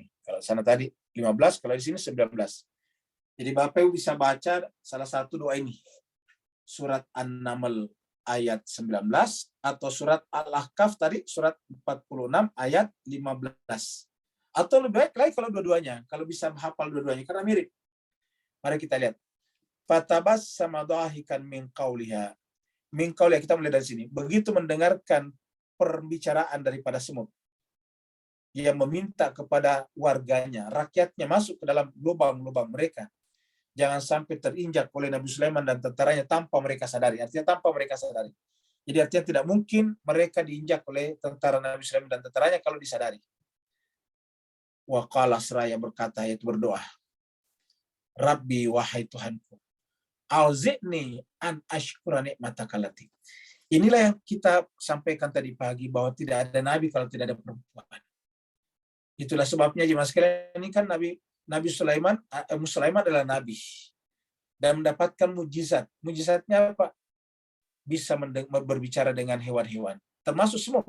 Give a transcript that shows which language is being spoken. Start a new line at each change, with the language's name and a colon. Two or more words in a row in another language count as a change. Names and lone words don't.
Indonesian: Kalau sana tadi 15, kalau di sini 19. Jadi Bapak Ibu bisa baca salah satu doa ini. Surat An-Naml ayat 19 atau surat Al-Ahqaf tadi surat 46 ayat 15. Atau lebih baik lagi kalau dua-duanya, kalau bisa hafal dua-duanya karena mirip. Mari kita lihat.
Arabic: فتبسم ضاحكا من قولها. من قولها,
Indonesian: kita mulai dari sini. Begitu mendengarkan perbicaraan daripada semut yang meminta kepada warganya, rakyatnya masuk ke dalam lubang-lubang mereka. Jangan sampai terinjak oleh Nabi Sulaiman dan tentaranya tanpa mereka sadari. Artinya tanpa mereka sadari. Jadi artinya tidak mungkin mereka diinjak oleh tentara Nabi Sulaiman dan tentaranya kalau disadari.
Arabic: وقال
Indonesian: seraya berkata, yaitu berdoa. Rabbi, wahai Tuhanku.
Arabic: أوزعني أن أشكر نعمتك التي.
Indonesian: Inilah yang kita sampaikan tadi pagi, bahwa tidak ada nabi kalau tidak ada perempuan. Itulah sebabnya jemaah sekalian, ini kan Nabi Sulaiman adalah nabi dan mendapatkan mujizat. Mujizatnya apa? Bisa berbicara dengan hewan-hewan, termasuk semut.